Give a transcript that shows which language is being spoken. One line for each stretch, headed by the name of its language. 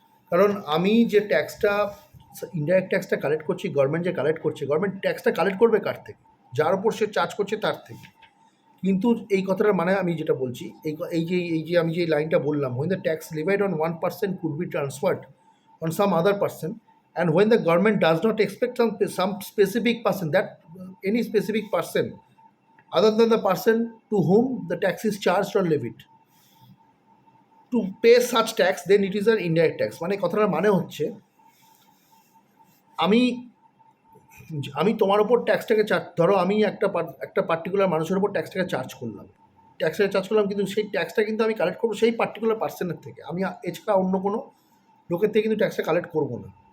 Bangla: কারণ আমি যে ট্যাক্সটা, ইনডাইরেক্ট ট্যাক্সটা কালেক্ট করছি, গভর্নমেন্ট যে কালেক্ট করছে, গভর্নমেন্ট ট্যাক্সটা কালেক্ট করবে কার থেকে? যার উপর সে চার্জ করছে তার থেকে। কিন্তু এই কথাটার মানে আমি যেটা বলছি, এই যে আমি যে লাইনটা বললাম,
English: when the tax levied on one person could be transferred on some other person, and when the government does not expect some specific person, that any specific person other than the person to whom the tax is charged or levied to pay such tax, then it is an indirect tax.
Bangla: মানে কথাটার মানে হচ্ছে, আমি আমি তোমার ওপর ট্যাক্সটাকে ধরো আমি একটা পার্টিকুলার মানুষের ওপর ট্যাক্সটাকে চার্জ করলাম, কিন্তু সেই ট্যাক্সটা কিন্তু আমি কালেক্ট করবো সেই পার্টিকুলার পার্সনের থেকে। আমি এছাড়া অন্য কোনো লোকের থেকে কিন্তু ট্যাক্সটা কালেক্ট করবো না।